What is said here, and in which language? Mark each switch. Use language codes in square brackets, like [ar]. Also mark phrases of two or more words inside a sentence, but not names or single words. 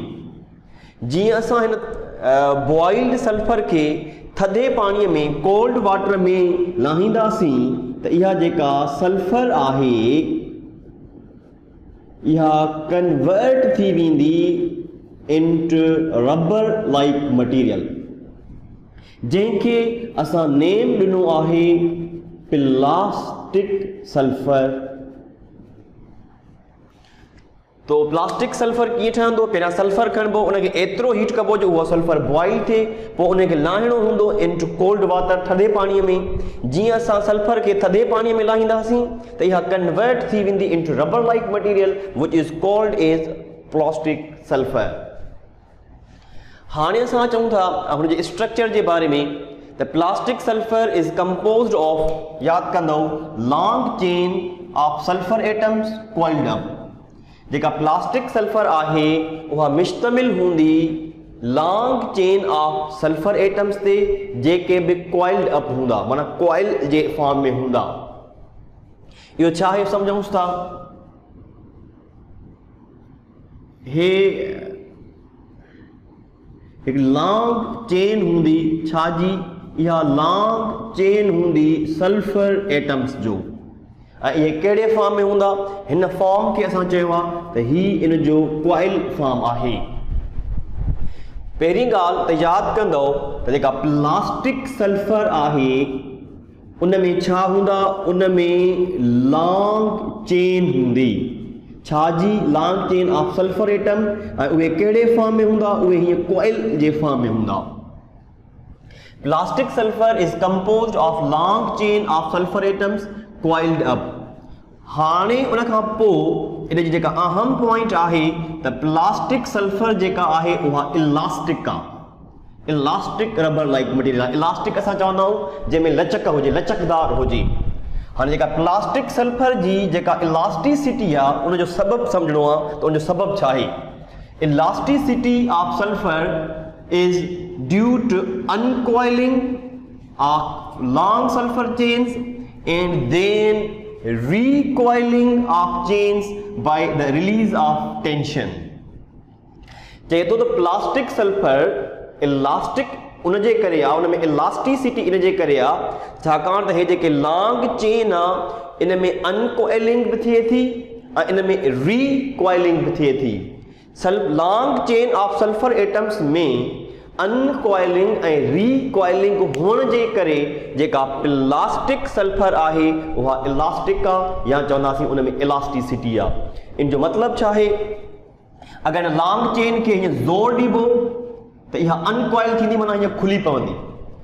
[sd] जीअं असां हिन [en] boiled sulphur [sd] खे थधे पाणीअ में [en] cold water [sd] में लाहींदासीं त इहा जेका सल्फर आहे इहा कन्वर्ट थी वेंदी [en] into rubber like material [sd] जंहिंखे असां नेम ॾिनो आहे [en] plastic sulphur. [sd] तो [en] plastic sulphur [sd] कीअं ठहंदो। पहिरियां सल्फर खणबो, उनखे एतिरो हीट कबो जो उहा सल्फर बॉइल थिए, पोइ उनखे लाहिणो हूंदो [en] into cold water [sd] थधे पाणीअ में। जीअं असां सल्फर खे थधे पाणीअ में लाहींदासीं त इहा कन्वर्ट थी वेंदी [en] into rubber like material which is called as plastic sulphur. [sd] हाणे असां चऊं था हुनजे स्ट्रक्चर जे बारे में त [en] plastic sulphur is composed of, [sd] यादि कंदो, [en] Long chain of sulphur atoms coiled up. [sd] जेका [en] plastic sulphur [sd] आहे उहा मुश्तमिल हूंदी [en] long chain of sulphur atoms [sd] ते जेके बि [en] coiled up [sd] हूंदा, माना कॉइल जे फॉर्म में हूंदा। इहो छा आहे सम्झूं था। हे हिकु [en] long chain [sd] हूंदी छाजी, इहा [en] long chain [sd] हूंदी [en] sulphur atoms [sd] जो। ऐं इहे कहिड़े फॉर्म में हूंदा। हिन फॉर्म खे असां चयो आहे त ही इन जो [en] coil form [sd] आहे। पहिरीं ॻाल्हि त यादि कंदो त जेका [en] plastic sulphur [sd] आहे उन में छा हूंदा, उन में [en] long chain [sd] हूंदी छाजी, [en] Long chain of sulphur atom. [sd] ऐं उहे कहिड़े फॉर्म में हूंदा, उहे हीअं कॉइल जे फॉर्म में हूंदा। [en] Plastic sulphur is composed of long chain of sulphur atoms coiled up. [sd] हाणे उन खां पोइ इन जी जेका अहम पॉइंट आहे त [en] plastic sulphur [sd] जेका आहे उहा इलास्टिक आहे, [en] elastic rubber like material [sd] आहे। इलास्टिक असां चवंदा आहियूं जंहिंमें लचक हुजे, लचकदार हुजे। हाणे जेका [en] plastic sulphur [sd] जी जेका इलास्टिसिटी आहे उनजो सबबु सम्झणो आहे त उनजो सबबु छा आहे। [en] Elasticity of sulphur is due to uncoiling of long sulphur chains and then recoiling of chains by the release of tension। [sd] चए तो [en] plastic sulphur [sd] इलास्टिक उनजे करे आहे, उन में इलास्टिसिटी इन जे करे आहे छाकाणि त हे जेके [en] long chain [sd] आहे इन में अनकॉइलिंग बि थिए थी ऐं इन में रिकॉइलिंग बि थिए थी। [en] long chain of sulphur atoms [sd] में अनकॉइलिंग ऐं रिकॉइलिंग हुअण जे करे जेका [en] plastic sulphur [sd] आहे उहा इलास्टिक आहे, या चवंदासीं उन में इलास्टिसिटी आहे। इन जो मतिलबु छा आहे, अगरि [en] long chain [sd] खे हीअं ज़ोर ॾिबो त इहा अनकॉइल थींदी, माना हीअं खुली पवंदी।